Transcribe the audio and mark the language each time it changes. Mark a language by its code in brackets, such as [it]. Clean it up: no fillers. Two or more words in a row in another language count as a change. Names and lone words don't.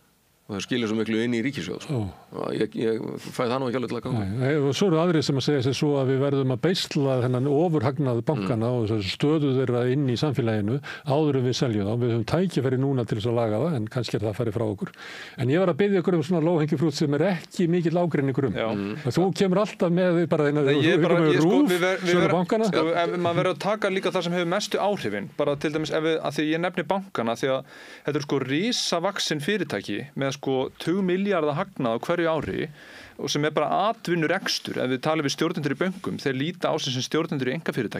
[is] Og það skilir svo miklu inn í ríkissjóð. Ég fæ það nú ekki alveg til að ganga. Og svo eru aðrir sem að segja sér svo að við verðum að beisla þennan ofurhagnað bankana og stöðu þeirra inn í samfélaginu áður en við seljum þá. Við höfum tækifæri núna til þess að laga það, en kannski það farið frá okkur. En ég var að biðja ykkur svona [en] low hanging fruit [is] sem ekki mikill ágreiningur Þú kemur alltaf með bara sölu bankana. Maður verður að taka líka það sem hefur mestu áhrifin. Bara til dæmis að því ég nefni bankana því að þetta risavaxin fyrirtæki með 2 milljarða hagnað á hverju ári og sem bara atvinnurekstur ef við talum við stjórnendur í bönkum þeir líta á sig sem stjórnendur í einkafyrirtækjum.